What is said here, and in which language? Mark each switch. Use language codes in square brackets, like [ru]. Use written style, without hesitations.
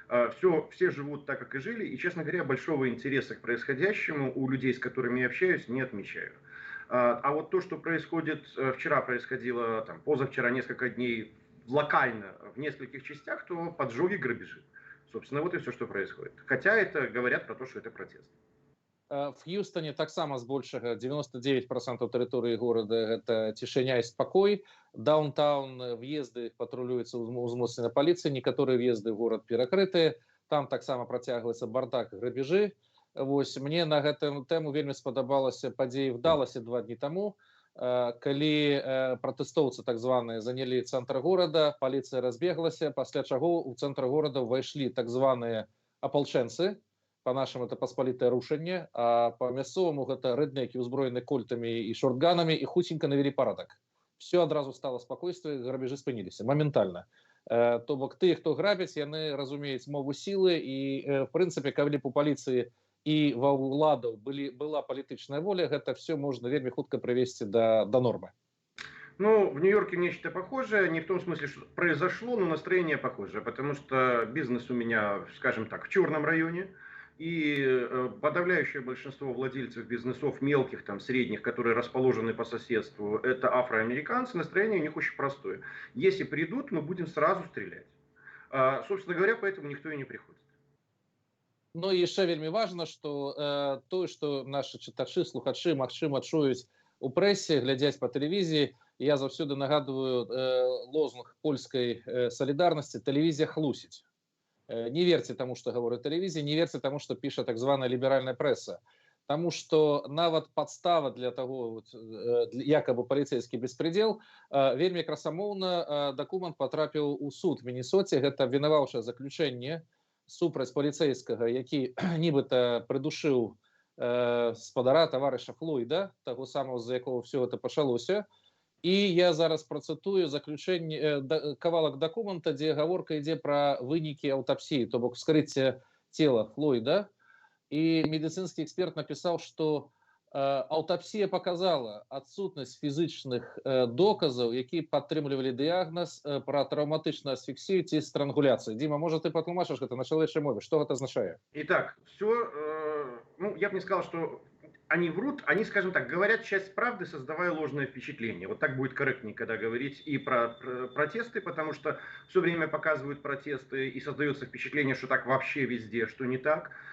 [ru] Все живут так, как и жили, и, честно говоря, большого интереса к происходящему у людей, с которыми я общаюсь, не отмечаю. А вот то, что происходит, вчера происходило, там, позавчера, несколько дней, локально, в нескольких частях, то поджоги, грабежи. Собственно, вот и все, что происходит. Хотя это говорят про то, что это протест. [be] В Хьюстоне таксама збольшага 99% тэрыторыі горада гэта цішыня і спакой. Даунтаун въезды патрулююцца ўзмоцнена паліцыі, некаторыя въезды ў горад перакрытыя. Там таксама працягваецца бардак, грабежы. Вось мне на гэтую тэму вельмі спадабалася падзеі в Даласе 2 дні таму, калі пратэстоўцы так званыя занялі цэнтр горада, паліцыя разбеглася, пасля чаго ў цэнтр горада ўвайшлі так званыя апалчэнцы. [ru] По-нашаму это [be] паспалітае рушэнне, а по мясцоваму гэта рэднекі ўзброены кольтамі і шортганамі і хуценька навялі парадак. Все адразу стало спакойствие, грабежы спыніліся моментальна. То бок тыя, хто грабяць, яны разумеюць мову сілы і в прынцыпе, калі б у паліцыі і ва ўладаў была палітычная воля, гэта все можна вельмі хутка прывесці до нормы. [ru] Ну, в Нью-Йорке нечто похожее, не в том смысле, что произошло, но настроение похожее, потому что бизнес у меня, скажем так, в черном районе. И подавляющее большинство владельцев бизнесов мелких, там, средних, которые расположены по соседству, это афроамериканцы. Настроение у них очень простое. Если придут, мы будем сразу стрелять. Собственно говоря, поэтому никто и не приходит. [be] Ну і яшчэ вельмі важна, што тое, што нашы чытачы, слухачы, магчыма, чуюць у прэсе, глядзяць па тэлевізіі, я заўсёды нагадываю лозунг польскай салідарнасці «Тэлевізія хлусіць». [ru] Не верьте тому, что говорит телевизия, не верьте тому, что пишет [be] так званая [ru] либеральная пресса. Потому что нават подстава для того, вот, якобы полицейский беспредел, [be] вельмі красамоўна [ru] документ [be] потрапіў у суд [ru] в Міннесоце. [be] Гэта вінаваўчае заключэнне супраць паліцейскага, які нібыта придушыў спадара таварыша Флойда, таго самого, з-за якого все это пачалося. І я зараз працытую заключэнне кавалак дакумента, дзе гаворка ідзе пра вынікі аўтапсіі, то бок вскрыцця цела Флойда. І медыцынскі эксперт напісаў, што аўтапсія показала адсутнасць фізычных доказаў, які падтрымлівалі дыягназ пра траўматычную асфіксію ці странгуляцыю. Дима, [ru] может, ты [be] патлумачыш гэта на чалавечай мове? Што гэта азначае? [ru] Итак, все, ну, я бы не сказал, что они врут, они, скажем так, говорят часть правды, создавая ложное впечатление. Вот так будет корректнее, когда говорить и про протесты, потому что все время показывают протесты и создается впечатление, что так вообще везде, что не так.